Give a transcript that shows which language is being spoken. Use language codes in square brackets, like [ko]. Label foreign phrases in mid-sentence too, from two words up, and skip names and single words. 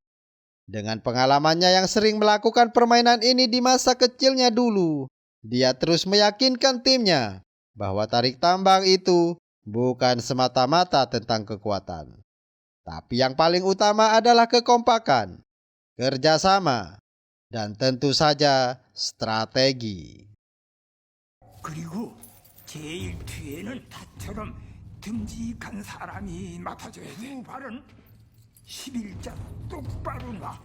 [id] Dengan pengalamannya yang sering melakukan permainan ini di masa kecilnya dulu, dia terus meyakinkan timnya bahwa tarik tambang itu bukan semata-mata tentang kekuatan. Tapi yang paling utama adalah kekompakan, kerjasama, dan tentu saja strategi. [ko] 그리고 제일 뒤에는 나처럼 듬직한 사람이 맡아줘야 돼. 발은 11자 똑바로 놔.